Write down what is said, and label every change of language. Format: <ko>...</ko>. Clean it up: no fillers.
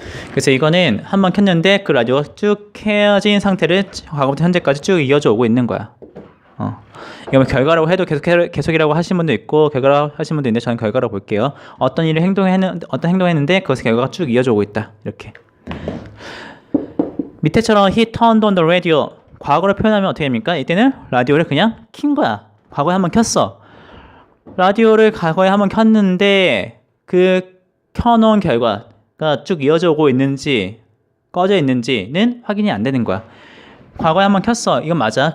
<ko>그래서 이거는 한번 켰는데 그 라디오가 쭉 켜진 상태를 과거부터 현재까지 쭉 이어져 오고 있는 거야. 이거 결과라고 해도 계속이라고 하신 분도 있고 결과라고 하신 분도 있는데 저는 결과라고 볼게요. 어떤 행동했는데 그것의 결과가 쭉 이어져 오고 있다. 이렇게.</ko> <en>밑에처럼 he turned on the radio.</en> <ko>과거를 표현하면 어떻게 됩니까? 이때는 라디오를 그냥 킨 거야. 과거에 한번 켰어. 라디오를 과거에 한번 켰는데 그 켜놓은 결과가 쭉 이어져 오고 있는지 꺼져 있는지는 확인이 안 되는 거야. 과거에 한번 켰어. 이건 맞아.</ko>